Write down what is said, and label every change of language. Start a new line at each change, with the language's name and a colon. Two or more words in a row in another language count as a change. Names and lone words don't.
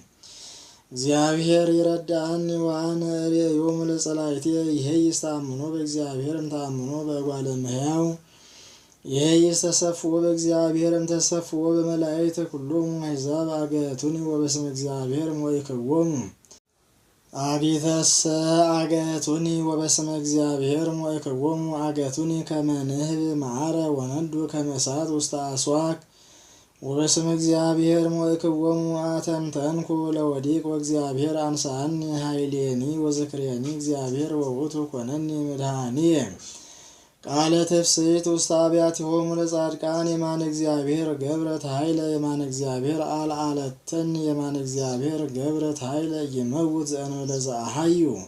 Geez: እግዚአብሔር ይረዳአኒ ወአነ እሬዮሙ ለጸላእትየ ይሄይስ ተአምኖ በእግዚአብሔር እምተአምኖ በእጓለ እመሕያው ይሄይስ ተሰፍዎ በእግዚአብሔር እምተሰፍዎ በመላእክት ኩሎሙ አሕዛብ አገቱኒ ወበስመ እግዚአብሔር ሞይክዎሙ አጊተሰ አገቱኒ ወበስመ እግዚአብሔር ሞይክዎሙ አገቱኒ ከመ ንህብ መዓረ ወነዱ ከመ እሳት ውስተ አስዋክ ወበስመ እግዚአብሔር ሞይክዎሙ አተንተንኩ ለወዲቅ ወእግዚአብሔር አንሳአኒ ኃይሌኒ ወዝክሬኒ እግዚአብሔር ወውእቱ ኮነኒ መድኃኒየ ቃለ ትፍስሕት ውስተ አብያቲሆሙ ለጻድቃን የማነ እግዚአብሔር ገብረት ኃይለ የማነ እግዚአብሔር አልዓለተኒ የማነ እግዚአብሔር ገብረት ኃይለ ይመውት ዘእንበለ ዘአሐዩ